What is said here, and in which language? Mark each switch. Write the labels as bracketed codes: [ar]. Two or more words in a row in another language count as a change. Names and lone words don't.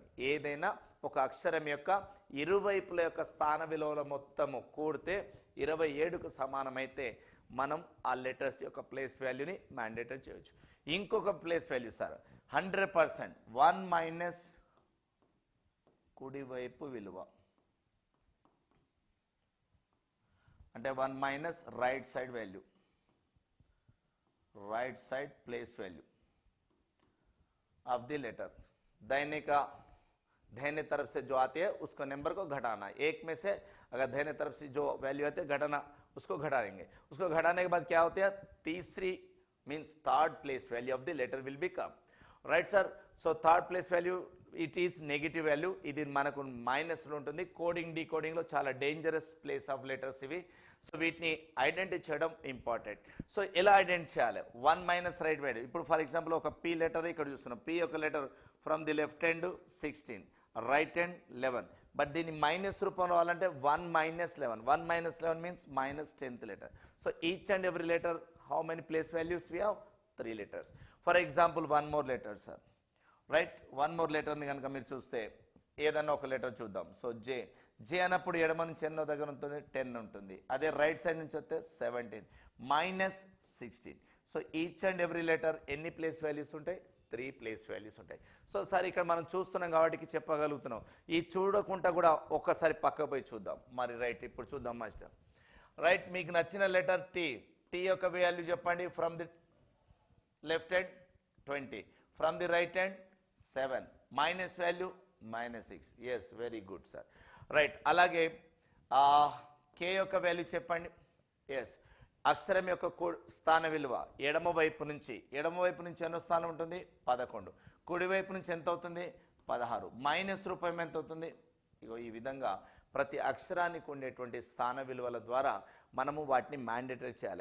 [te] ఏదైనా ఒక అక్షరం యొక్క ఇరువైపుల యొక్క స్థాన విలువల మొత్తము కూడితే 27కు సమానమైతే మనం ఆ లెటర్స్ యొక్క [en] place valueని [te] మ్యాండేటరీ చేయవచ్చు. ఇంకొక [en] place value [te] సార్ 100%, 1 మైనస్ కుడివైపు విలువ అంటే 1 మైనస్ [en] right side value, right side place value of the letter. [hi] दाहिने तरफ से जो आती है उसको नंबर को घटाना. एक में से अगर दाहिने तरफ से जो वैल्यू आती है घटाना, उसको घटाएंगे. उसको घटाने के बाद क्या होती है, तीसरी [en] means third place value of the letter will be come. [te] రైట్ సార్. [en] so third place value it is negative value. [te] ఇది మనకు మైనస్లో ఉంటుంది. [en] coding decodingలో [te] చాలా [en] dangerous place of letters [te] ఇవి. సో వీటిని ఐడెంటిఫై చేయడం ఇంపార్టెంట్. సో ఎలా ఐడెంటిఫై చేయాలి, 1 మైనస్ [en] right value. [te] ఇప్పుడు [en] for example [te] ఒక పి లెటర్ ఇక్కడ చూస్తున్నాం. పి యొక్క [en] letter from the left hand 16, right hand [te] 11. బట్ దీన్ని మైనస్ రూపంలో రావాలంటే 1 మైనస్ 11. 1 మైనస్ 11 మీన్స్ మైనస్ 10th లెటర్. [en] so each and every letter how many place values we have, 3 letters. for example 1 more letter [te] సార్. రైట్, 1 [en] more letterని [te] కనుక మీరు చూస్తే ఏదన్నా ఒక లెటర్ చూద్దాం. సో జే అన్నప్పుడు ఎడమ నుంచి ఎన్నో దగ్గర ఉంటుంది, 10 ఉంటుంది. అదే [en] right side [te] నుంచి వస్తే 17 మైనస్ 16. సో [en] each and every letter [te] ఎన్ని [en] place values [te] ఉంటాయి, 3 [en] place values [te] ఉంటాయి. సో సార్ ఇక్కడ మనం చూస్తున్నాం కాబట్టి చెప్పగలుగుతున్నాం. ఈ చూడకుండా కూడా ఒక్కసారి పక్క పోయి చూద్దాం. మరి రైట్, ఇప్పుడు చూద్దాం మాస్టర్. రైట్, మీకు నచ్చిన లెటర్ టీ యొక్క వాల్యూ చెప్పండి. [en] from the left hand 20. From the right hand, 7. Minus value, minus 6. Yes, very good, sir. Right. [te] అలాగే k యొక్క వాల్యూ చెప్పండి. ఎస్, అక్షరం యొక్క స్థాన విలువ ఎడమ వైపు నుంచి ఎన్నో స్థానం ఉంటుంది? 11. కుడివైపు నుంచి ఎంత అవుతుంది? 16. మైనస్ రూపం ఎంత అవుతుంది? ఇగో ఈ విధంగా ప్రతి అక్షరానికి ఉండేటువంటి స్థాన విలువల ద్వారా మనము వాటిని మ్యాండేటరీ చేయాలి.